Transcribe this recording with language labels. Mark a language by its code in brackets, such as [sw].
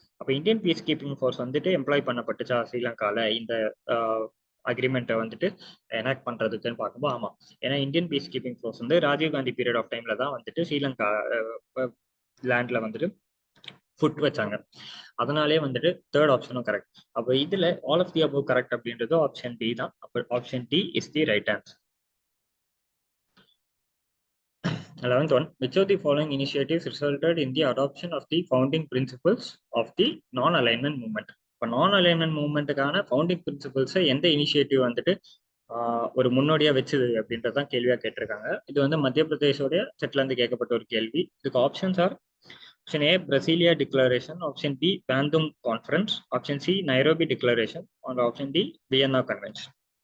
[ta] அப்போ Indian piece keeping force வந்துட்டு employee பண்ணப்பட்டுச்சா ஸ்ரீலங்கால இந்த அக்ரிமெண்ட்டை வந்துட்டு எனாக்ட் பண்றதுக்குன்னு பார்க்கும்போது ஆமா. ஏன்னா இந்தியன் பீஸ் கீப்பிங் ஃபோர்ஸ் வந்து ராஜீவ்காந்தி பீரியட் ஆஃப் டைம்ல தான் வந்துட்டு ஸ்ரீலங்கா லேண்ட்ல வந்துட்டு ஃபுட் வச்சாங்க. அதனாலே வந்துட்டு தேர்ட் ஆப்ஷனும் கரெக்ட். அப்போ இதுல all of the above correct அப்படின்றது ஆப்ஷன் டி தான். [en] அப்போ option D is the right answer. 11th one, which of the following initiatives resulted in the adoption of the founding principles of the non-alignment movement? [ta] இப்போ நான் alignment மூவ்மெண்ட்டுக்கான founding பிரின்சிபல்ஸை எந்த initiative வந்துட்டு ஒரு முன்னோடியா வச்சுது அப்படின்றதான் கேள்வியா கேட்டிருக்காங்க. இது வந்து மத்திய பிரதேஷோடைய செட்ல இருந்து கேட்கப்பட்ட ஒரு கேள்வி. இதுக்கு options are option A பிரசீலியா declaration, option B பேந்துங் conference, option C Nairobi declaration, and option D Vienna convention.